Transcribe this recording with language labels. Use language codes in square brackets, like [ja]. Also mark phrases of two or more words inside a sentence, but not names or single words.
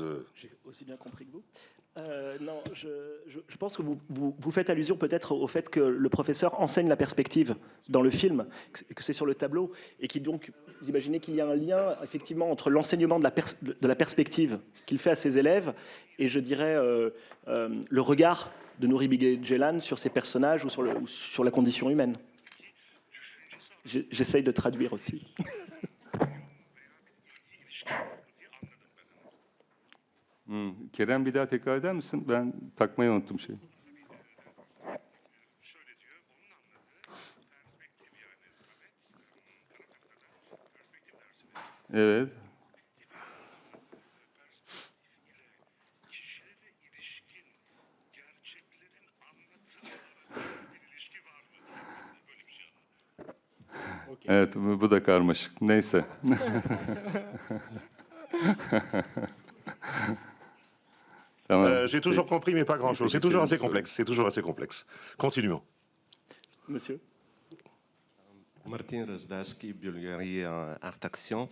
[fr] J'ai aussi bien compris que vous. Non, je pense que vous faites allusion peut-être au fait que le professeur enseigne la perspective dans le film, que c'est sur le tableau, et qui donc, vous imaginez qu'il y a un lien effectivement entre l'enseignement de la perspective qu'il fait à ses élèves et je dirais le regard de Nuri Bilge Ceylan sur ses personnages ou sur la condition humaine. J'essaye de traduire aussi. [tr] Kerem bir daha tekrar eder misin? Ben takmayı unuttum şeyi. Evet. Evet, bu da karmaşık. Neyse. [fr] J'ai toujours compris, mais pas grand-chose. C'est toujours assez complexe. C'est toujours assez complexe. Continuons. Monsieur. Martin Rozdaski, Bulgarie Art Action.